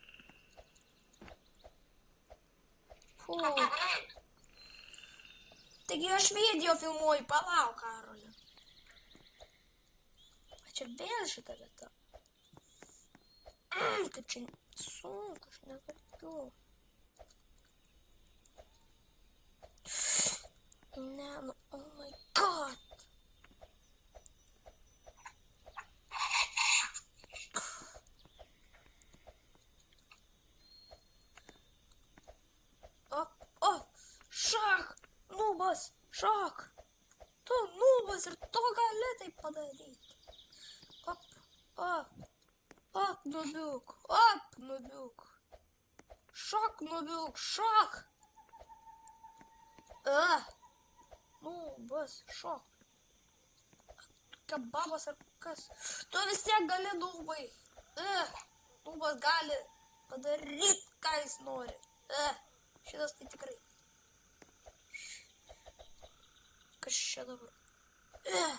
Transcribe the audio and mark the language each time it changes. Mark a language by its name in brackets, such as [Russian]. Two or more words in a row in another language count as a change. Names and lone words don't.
[Lithuanian] Taigi aš video filmuoju, palauk, Karoli. Čia vėl šitą vietą. Kaip čia sunku, aš negaliu. Ne, [English] oh my god. [Lithuanian] Šak, nubas, šak. Tu nubas ir to gali taip padaryti. Op, op, op, nubiuk, op, nubiuk. Šak, nubiuk, šak. Nubas, šak. Kebabas ar kas. Tu vis tiek gali, nubai. Nubas gali padaryti, ką jis nori. Šitas tai tikrai. Kas čia dabar?